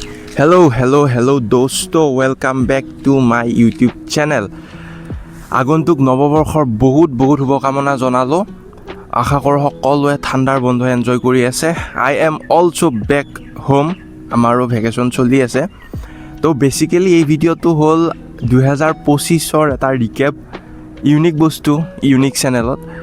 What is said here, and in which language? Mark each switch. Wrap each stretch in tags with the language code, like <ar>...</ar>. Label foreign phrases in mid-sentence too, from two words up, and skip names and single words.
<as>Hello दोस्तो</as> <en>welcome back to my YouTube channel</en> <as>আগন্তুক নৱবৰ্ষৰ বহুত শুভকামনা জনালো আশা কৰো সকলোৱে ঠাণ্ডাৰ বন্ধ এনজয় কৰি আছে</as> <en>I am also back home</en> <as>আমাৰো ভেকেশন চলি আছে তো বেসিক্যালি এই ভিডিওটো হল 2025 ৰ এটা ৰিকেপ ইউনিক বস্তু ইউনিক চেনেলত</as>